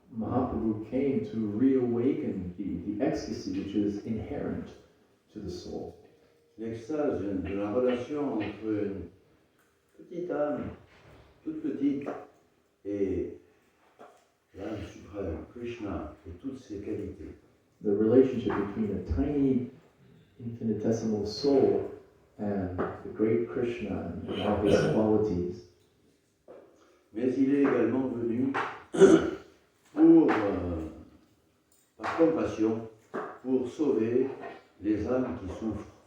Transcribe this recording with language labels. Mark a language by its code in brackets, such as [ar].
[en] Mahaprabhu came to reawaken the ecstasy which is inherent to the soul. [fr] L'extase de la relation entre une petite âme, toute petite, et l'âme suprême, Krishna, et toutes ses qualités. [en] The relationship between a tiny, infinitesimal soul and the great Krishna and all his qualities. [fr] Mais il est également venu pour, par compassion, pour sauver les âmes qui souffrent.